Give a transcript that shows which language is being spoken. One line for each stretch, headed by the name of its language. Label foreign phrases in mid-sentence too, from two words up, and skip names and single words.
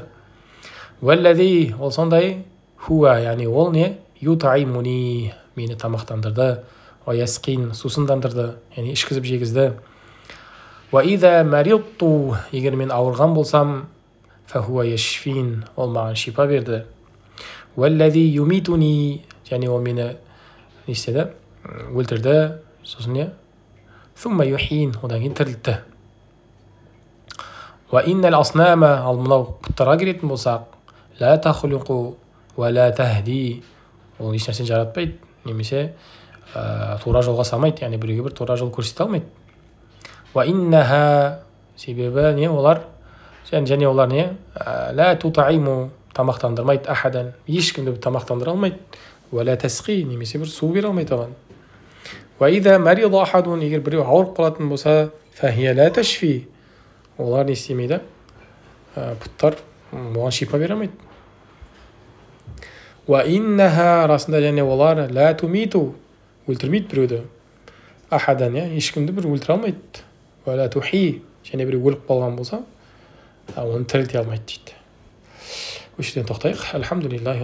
Kazakh: Уәлләзи, ол сондай, хуа, яғни ол не, ютаимуни, мені тамақтандырды, уәясқин, сусындандырды, яғни ішкізіп жегізді.
Arabic: وإذا مرضت,
Kazakh: егер мен ауырған болсам,
Arabic: فهو يشفين,
Kazakh: ол маған шипа берді.
Arabic: والذي يميتني,
Kazakh: және ол мені не істеді, өлтірді, сосын не,
Arabic: ثم يحين,
Kazakh: одан кейін тірілтті.
Arabic: وإن الأصنام,
Kazakh: ал мынау пұттарға келетін болсақ,
Arabic: لا تخلق ولا تهدي,
Kazakh: ол еш нәрсені жаратпайды, немесе тура жолға салмайды, яғни біреуге бір тура жол көрсете алмайды. وإنها, себебі не олар, және олар не,
Arabic: لا تطعم, тамақтандырмайды, ахадан,
Kazakh: ешкімді тамақтандыра алмайды,
Arabic: ولا تسقي,
Kazakh: немесе бір су бере алмайды оған.
Arabic: وإذا مرض أحد,
Kazakh: егер біреу ауырып қалатын болса,
Arabic: فهي لا تشفي,
Kazakh: олар не істемейді, пұттар оған шипа бере алмайды. وإنها, расында және олар
Arabic: لا تميت,
Kazakh: өлтірмейді біреуді, ахадан, ешкімді бір өлтіре алмайды.
Arabic: ولا تحيي,
Kazakh: және біреу өліп қалған болса, оны тірілте алмайды дейді. Осы жерден тоқтайық.
Arabic: الحمد لله